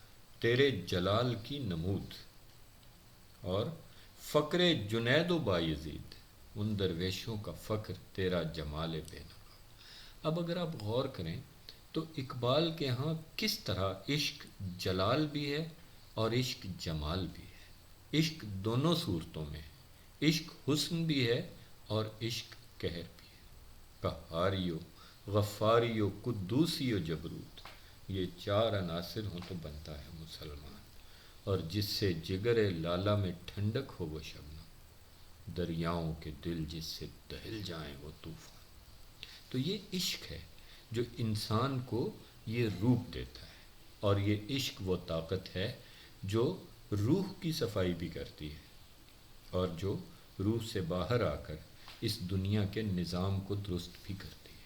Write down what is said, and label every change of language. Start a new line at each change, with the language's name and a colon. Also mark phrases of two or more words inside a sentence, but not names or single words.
Urdu: تیرے جلال کی نمود، اور فقر جنید و بایزید، ان درویشوں کا فقر تیرا جمال بے نقاب۔ اب اگر آپ غور کریں تو اقبال کے ہاں کس طرح عشق جلال بھی ہے اور عشق جمال بھی ہے، عشق دونوں صورتوں میں ہے، عشق حسن بھی ہے اور عشق قہر بھی ہے۔ قہاری و غفاری و قدوسی و جبروت، یہ چار عناصر ہوں تو بنتا ہے مسلمان، اور جس سے جگر لالا میں ٹھنڈک ہو وہ شبنم، دریاؤں کے دل جس سے دہل جائیں وہ طوفان۔ تو یہ عشق ہے جو انسان کو یہ روپ دیتا ہے، اور یہ عشق وہ طاقت ہے جو روح کی صفائی بھی کرتی ہے، اور جو روح سے باہر آ کر اس دنیا کے نظام کو درست بھی کرتی ہے۔